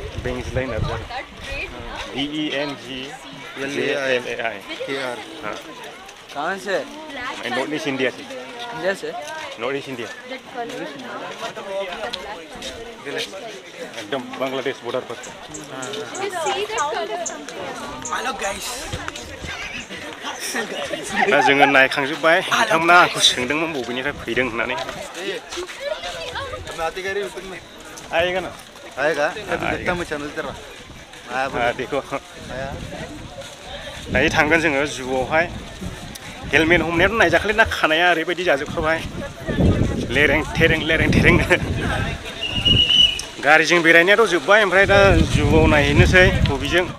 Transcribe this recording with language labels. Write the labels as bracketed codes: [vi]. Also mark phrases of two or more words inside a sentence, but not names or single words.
[hi] बेंगजलाई नर्सरी BENGLAI हाँ कहाँ से नॉर्थ ईस्ट इंडिया से इंडिया से नॉर्थ ईस्ट इंडिया एकदम बांग्लादेश बॉर्डर पर [en] hello guys [brx] दा जोङो नायखांजोब्बाय बिथांमोना आंखौ सोंदोंमोन बबेनिफ्राय फैदों होननानै आएगा ना [hi] आएगा कभी देखता मैं चैनल तेरा आया देखो [brx] दायो थांगोन जोङो जुआवहाय हेलमेट हमनायाथ' नायजाखालै ना खानाया ओरैबायदि जाजोबखाबाय लेरें थेरें गारिजों बेरायनायाथ' जोब्बाय ओमफ्राय दा जुआव नायहैनोसै बबेजों